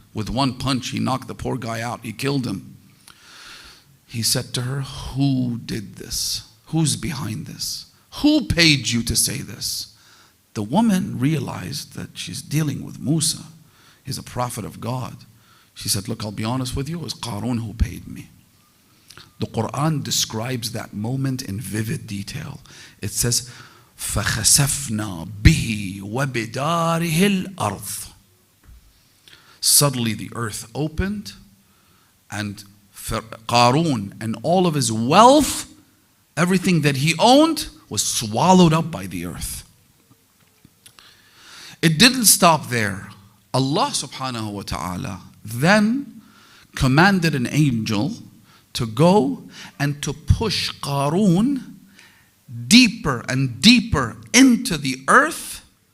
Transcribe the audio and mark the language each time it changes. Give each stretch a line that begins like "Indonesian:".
English: With one punch, he knocked the poor guy out, he killed him. He said to her, "Who did this? Who's behind this? Who paid you to say this?" The woman realized that she's dealing with Musa. He's a prophet of God. She said, "Look, I'll be honest with you, it was Qarun who paid me." The Quran describes that moment in vivid detail. It says,
Arabic: فَخَسَفْنَا بِهِ وَبِدَارِهِ الْأَرْضِ.
English: Suddenly the earth opened, and Qarun and all of his wealth, everything that he owned, was swallowed up by the earth. It didn't stop there. Allah subhanahu wa ta'ala then commanded an angel to go and to push Qarun deeper and deeper into the earth.